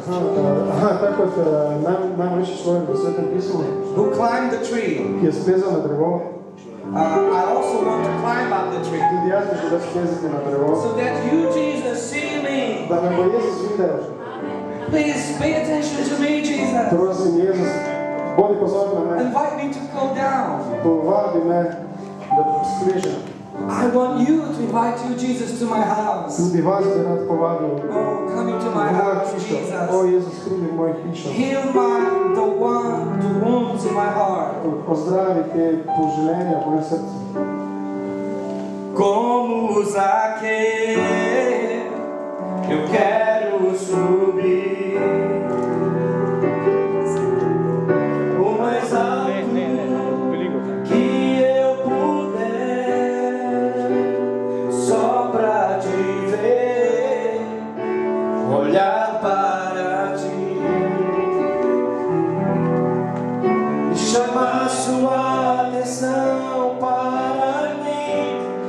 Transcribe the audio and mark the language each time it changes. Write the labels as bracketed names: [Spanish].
[Slovenian] tako kot najmanjši človek v Svetem pismu, [English] who climbed the tree. [Slovenian] Ki je splezal na drevo. [English] I also want to climb up the tree. [Slovenian] Tudi jaz bi želel splezati na drevo. [English] So that you, Jesus, see me. [Slovenian] Da me bo Jezus videl. [English] Please pay attention to me, Jesus. [Slovenian] Prosim, Jezus, bodi pozorn na me. [English] Invite me to go down. [Slovenian] Povabi me, da splezam. [English] I want you to invite you, Jesus, to my house. [Slovenian] Tudi vas bi rad povabil. [English] Oh, come into my house, Jesus. [Slovenian] O, Jezus, pridi v mojo hišo. [English] Heal the wounds in my heart. [Slovenian] Pozdravi te poželenja v mojem srcu. [Portuguese] Como Zaqueu, eu quero subir o mais alto que eu puder, só pra te ver, olhar para ti e chamar sua atenção para mim.